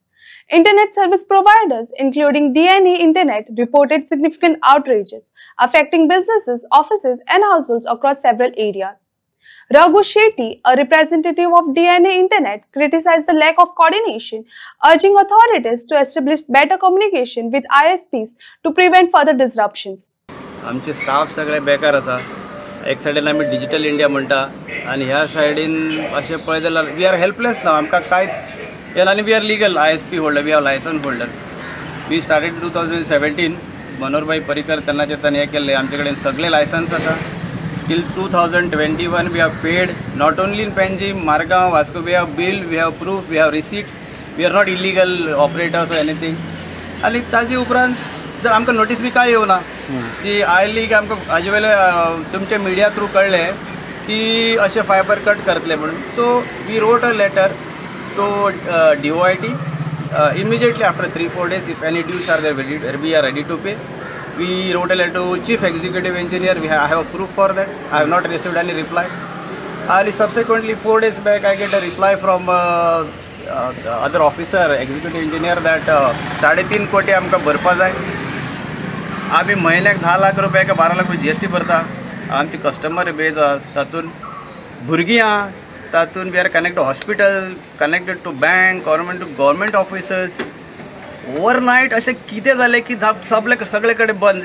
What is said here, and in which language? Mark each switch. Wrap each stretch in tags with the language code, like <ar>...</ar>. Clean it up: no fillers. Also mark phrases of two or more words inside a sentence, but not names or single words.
<en>Internet service providers, including DNA Internet, reported significant outrages, affecting businesses, offices, and households across several areas. Raghu Shetty, a representative of DNA Internet, criticized the lack of coordination, urging authorities to establish better communication with ISPs to prevent further disruptions.</en> <kok>आमचे स्टाफ सगळे बेकार आसा. एक सायडीन आमी डिजिटल इंडिया म्हणटा आनी ह्या सायडीन अशें पळय जाल्यार</kok> <en>we are helpless</en> <kok>नाव. आमकां कांयच येना आनी</kok> <en>we are legal ISP holder, we are licence holder. We started 2017.</en> <kok>मनोहरभाई परिकर तेन्नाचे ताणें हें केल्लें. आमचे कडेन सगळे लायसन्स आसा.</kok> <en>Till 2021 we have paid not only in Panjim, Margao, Vasco. We have bill, we have proof, we have receipts. We are not illegal operators or anything.</en> <kok>आनी ताजे उपरांत जर आमकां नोटीस बी कांय येवना. ती आयली की आमकां हाजे वेले तुमचे मिडिया थ्रू कळ्ळें की अशें फायबर कट करतले म्हणून.</kok> <en>So we wrote a letter to DOIT immediately after 3-4 days. If any dues are there, we are ready to pay. We wrote a letter to Chief Executive Engineer. I have a proof for that. I have not received any reply. And subsequently 4 days back I get a reply from the other officer, Executive Engineer, that</en> <kok>3.5 कोटी आमकां भरपा जाय. आमी म्हयन्याक 10 लाख रुपया का 12 लाख GST भरता. आमची कस्टमर बेज आसा, तातूंत भुरगीं आहा, तातूंत</kok> <en>we are connected hospital, connected to bank, government to government officers.</en> <kok>ओवरनायट अशें कितें जालें की सगळे कडेन बंद.</kok>